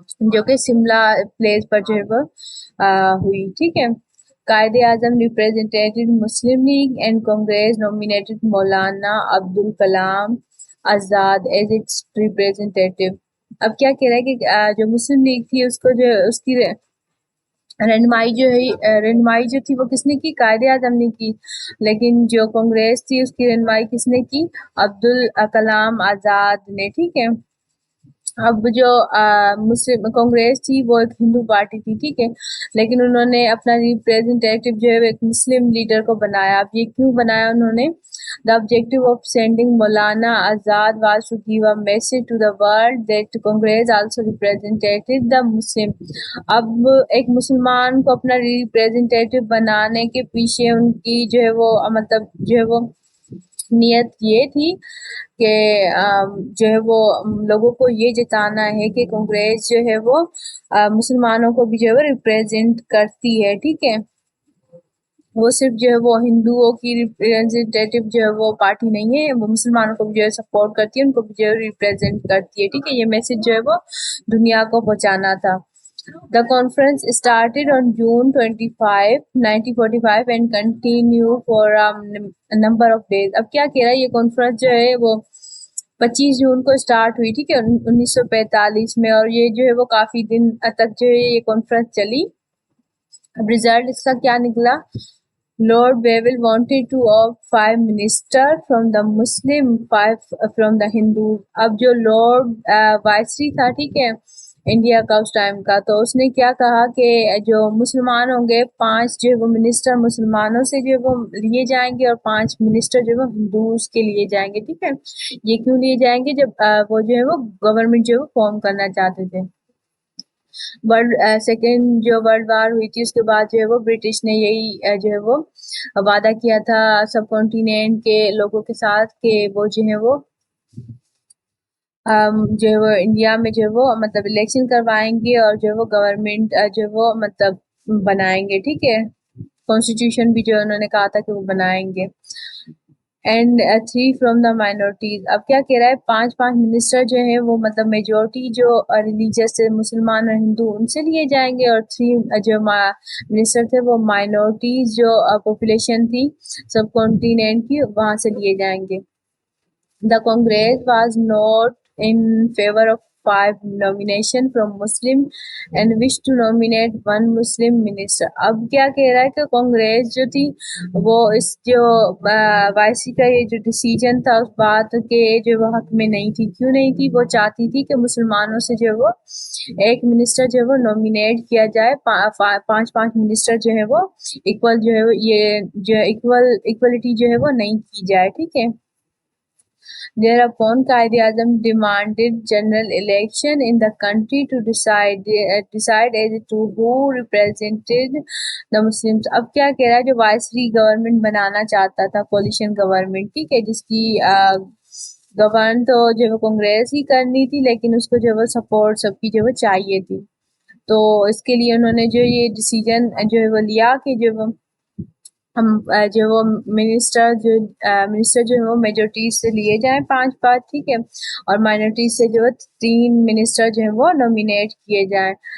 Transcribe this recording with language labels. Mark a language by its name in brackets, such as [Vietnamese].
[Urdu] جو کہ سملا پلیس پر جو ہے وہ ہوئی، ٹھیک ہے۔ Quaid Azam [English] represented Muslim League and Congress nominated [Urdu] Maulana Abdul Kalam Azad [English] as its representative۔ [Urdu] اب کیا کہہ رہا ہے کہ جو مسلم لیگ تھی اس کو جو اس کی رہنمائی جو تھی وہ کس نے کی؟ قائد اعظم نے کی، لیکن جو کانگریس تھی اس کی رہنمائی کس نے کی؟ عبدالکلام آزاد نے، ٹھیک ہے۔ اب جو مسلم کانگریس تھی وہ ایک ہندو پارٹی تھی، ٹھیک ہے، لیکن انہوں نے اپنا ریپریزنٹیٹو جو ہے ایک مسلم لیڈر کو بنایا. اب یہ کیوں بنایا انہوں نے؟ [English] The objective of sending Maulana Azad was to give a message to the world that Congress also represented the Muslim. [Urdu] اب ایک مسلمان کو اپنا ریپریزنٹیٹو بنانے کے پیچھے ان کی جو ہے وہ مطلب جو ہے وہ نیت یہ تھی کہ جو ہے وہ لوگوں کو یہ جتانا ہے کہ کانگریس جو ہے وہ مسلمانوں کو بھی جو ہے وہ ریپریزنٹ کرتی ہے، ٹھیک ہے. وہ صرف جو ہے وہ ہندوؤں کی ریپریزنٹیٹو جو ہے وہ پارٹی نہیں ہے، وہ مسلمانوں کو بھی جو ہے سپورٹ کرتی ہے، ان کو بھی جو ہے ریپریزنٹ کرتی ہے، ٹھیک ہے. یہ میسج جو ہے وہ دنیا کو پہنچانا تھا. [English] The conference started on June 25, 1945 and continued for a number of days. [Urdu] اب کیا کہہ رہا ہے یہ کانفرنس جو ہے وہ 25 جون کو اسٹارٹ ہوئی، ٹھیک ہے، 1945 میں، اور یہ جو ہے وہ کافی دن تک جو ہے یہ کانفرنس چلی. اب ریزلٹ اس کا کیا نکلا؟ [English] Lord Wavell wanted to opt 5 ministers from the Muslim, 5 from the Hindus. [Urdu] اب جو لارڈ وائسری تھا، ٹھیک ہے، انڈیا کا اس ٹائم کا، تو اس نے کیا کہا کہ جو مسلمان ہوں گے 5 جو ہے وہ منسٹر مسلمانوں سے جو ہے وہ لیے جائیں گے، اور 5 منسٹر جو ہے وہ ہندوز کے لیے جائیں گے، ٹھیک ہے. یہ کیوں لیے جائیں گے؟ جب وہ جو ہے وہ گورنمنٹ جو ہے وہ فارم کرنا چاہتے تھے. سیکنڈ جو ورلڈ وار ہوئی تھی اس کے بعد جو ہے وہ برٹش نے یہی جو ہے وہ وعدہ کیا تھا سب کانٹیننٹ کے لوگوں کے ساتھ کہ وہ جو ہے وہ جو ہے وہ انڈیا میں جو ہے وہ مطلب الیکشن کروائیں گے، اور جو ہے وہ گورنمنٹ جو ہے وہ مطلب بنائیں گے، ٹھیک ہے. کانسٹیٹیوشن بھی جو انہوں نے کہا تھا کہ وہ بنائیں گے. [English] And 3 from the minorities. [Urdu] اب کیا کہہ رہا ہے 5 منسٹر جو ہیں وہ مطلب میجورٹی جو ریلیجیس مسلمان اور ہندو ان سے لیے جائیں گے، اور 3 جو منسٹر تھے وہ مائنورٹیز جو پاپولیشن تھی سب کانٹیننٹ کی وہاں سے لیے جائیں گے. [English] The Congress was not in favor of 5 nomination from Muslim and wished to nominate 1 Muslim minister. [Urdu] اب کیا کہہ رہا ہے کہ کانگریس جو تھی وہ اس جو وائسی کا یہ جو ڈیسیجن تھا اس بات کے جو وہ حق میں نہیں تھی. کیوں نہیں تھی؟ وہ چاہتی تھی کہ مسلمانوں سے جو وہ ایک منسٹر جو ہے وہ نومینیٹ کیا جائے، 5 منسٹر جو ہے وہ ایکول جو ہے یہ جو ایکولیٹی جو ہے وہ نہیں کی جائے، ٹھیک ہے. [English] Thereupon, Quaid-e-Azam demanded general election in the country to decide as to who represented the Muslims. [Urdu] اب کیا کہہ رہا ہے جو وائسری گورنمنٹ بنانا چاہتا تھا، کولیشن گورنمنٹ، ٹھیک ہے، جس کی گورن تو جو ہے کانگریس ہی کرنی تھی، لیکن اس کو جو ہے سپورٹ سب کی جو ہے چاہیے تھی. تو اس کے لیے انہوں نے جو یہ ڈیسیجن جو ہے وہ لیا کہ جو وہ ہم جو وہ منسٹر جو ہے وہ میجورٹیز سے لیے جائیں 5، ٹھیک ہے، اور مائنورٹیز سے جو ہے 3 منسٹر جو ہے وہ نومینیٹ کیے جائیں.